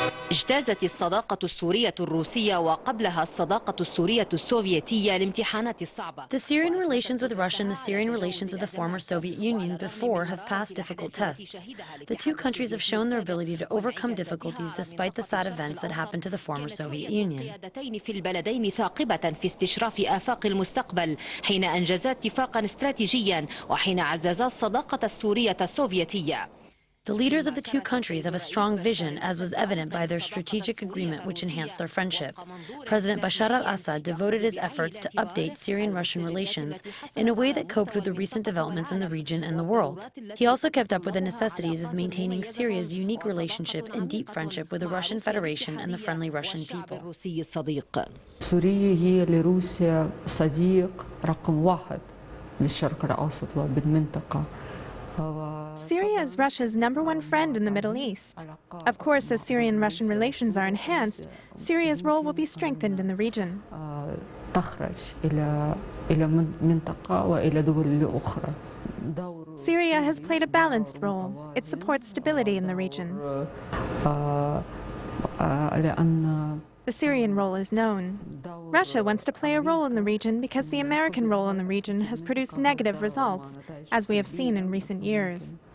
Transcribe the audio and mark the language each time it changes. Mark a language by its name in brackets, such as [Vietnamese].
[Arabic] اجتازت الصداقة السورية الروسية وقبلها الصداقة السورية السوفيتية الامتحانات الصعبة. [English] The Syrian relations with Russia and the Syrian relations with the former Soviet Union before have passed difficult tests. The two countries have shown their ability to overcome difficulties despite the sad events that happened to the former Soviet Union. [Arabic] القيادتين في البلدين ثاقبة في استشراف آفاق المستقبل حين أنجزا اتفاقا استراتيجيا وحين عززا الصداقة السورية السوفيتية. [English] The leaders of the two countries have a strong vision, as was evident by their strategic agreement, which enhanced their friendship. President Bashar al-Assad devoted his efforts to update Syrian-Russian relations in a way that coped with the recent developments in the region and the world. He also kept up with the necessities of maintaining Syria's unique relationship and deep friendship with the Russian Federation and the friendly Russian people. [Arabic] سوريا هي لروسيا صديق رقم واحد بالشرق الأوسط وبالمنطقة. [English] Syria is Russia's #1 friend in the Middle East. Of course, as Syrian-Russian relations are enhanced, Syria's role will be strengthened in the region. [Arabic] تخرج إلى منطقة وإلى دول أخرى. [English] Syria has played a balanced role. It supports stability in the region. The Syrian role is known. Russia wants to play a role in the region because the American role in the region has produced negative results, as we have seen in recent years.